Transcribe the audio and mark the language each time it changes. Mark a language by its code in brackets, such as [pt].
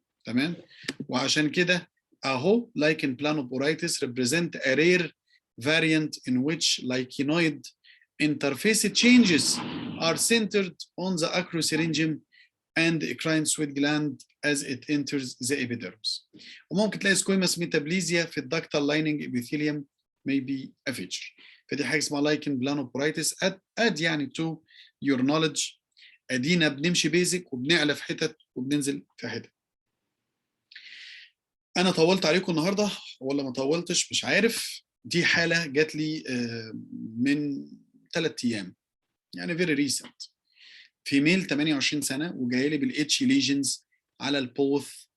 [ar] تمام؟ وعشان كده اهو [en] Lichen planoporitis represent a rare variant in which lichenoid interface changes are centered on the acrosyringium and eccrine sweat gland as it enters the epidermis. [ar] وممكن تلاقي سكويمس ميتابليزيا في الدكتال لايننج [en] epithelium may be a feature. [ar] فدي حاجه اسمها لايكن بلانوبورايتس. اد يعني [en] to your knowledge. [ar] ادينا بنمشي بيزك وبنعلى في حتت وبننزل في حتت. انا طولت عليكم النهارده ولا ما طولتش مش عارف. دي حاله جات لي من 3 ايام، يعني فيري ريسنت. فيميل 28 سنه وجايه لي بالاتش ليجنز على البوث.